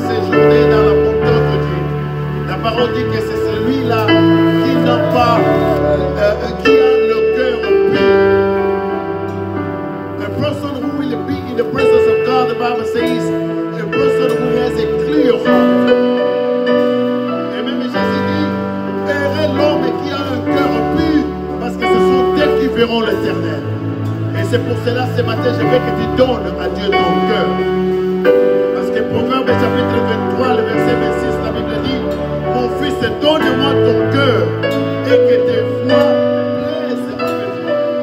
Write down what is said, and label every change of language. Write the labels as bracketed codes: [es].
[fr] Dans la montagne de Dieu. La parole dit que c'est celui-là qui n'a pas, qui a le cœur pur. [en] A person who will be in the presence of God, the Bible says, a person who has a clear heart. [fr] Et même Jésus dit, heureux l'homme qui a un cœur pur, parce que ce sont eux qui verront l'Éternel. Et c'est pour cela ce matin, je veux que tu donnes à Dieu ton cœur. Proverbe chapitre 23, le verset 26, la Bible dit, mon fils, donne-moi ton cœur et que tes voix plaisent avec moi.